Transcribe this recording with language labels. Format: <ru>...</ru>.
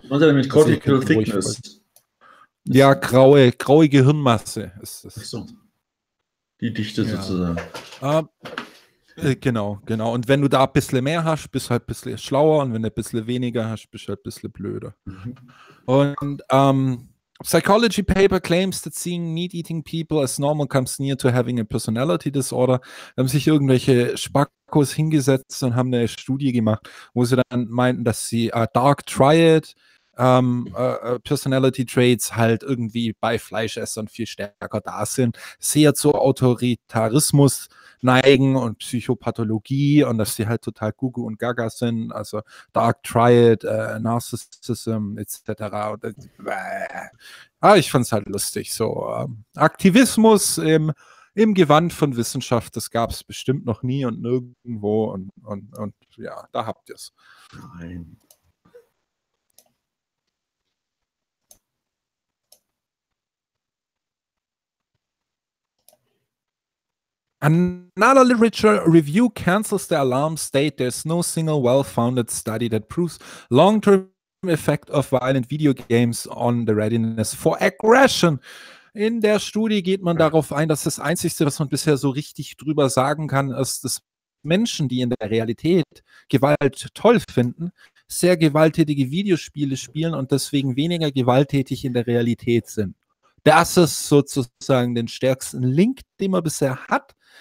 <de>Was er mit Cortical Thickness? Ja, graue Gehirnmasse ist das. Ach so. Die Dichte sozusagen. Genau. Und wenn du da ein bisschen mehr hast, bist halt ein bisschen schlauer. Und wenn du ein bisschen weniger hast, bist halt ein bisschen blöder. Mhm.</de> <en>Und Psychology paper claims that seeing meat-eating people as normal comes near to having a personality disorder.</en> <de>Da haben sich irgendwelche Spackos hingesetzt und haben eine Studie gemacht, wo sie dann meinten, dass sie Dark Triad Personality Traits halt irgendwie bei Fleischessern viel stärker da sind, sehr zu Autoritarismus neigen und Psychopathologie und dass sie halt total Gugu und Gaga sind, also Dark Triad, Narcissism etc. Und, ich fand es halt lustig, so Aktivismus im Gewand von Wissenschaft, das gab es bestimmt noch nie und nirgendwo und ja, da habt ihr es. Nein.</de> <en>Another literature review cancels the alarm state there's no single well-founded study that proves long-term effect of violent video games on the readiness for aggression.</en> <de>In der Studie geht man darauf ein, dass das Einzige, was man bisher so richtig drüber sagen kann, ist, dass Menschen, die in der Realität Gewalt toll finden, sehr gewalttätige Videospiele spielen und deswegen weniger gewalttätig in der Realität sind. Das ist sozusagen den stärksten Link, den man bisher hat.</de>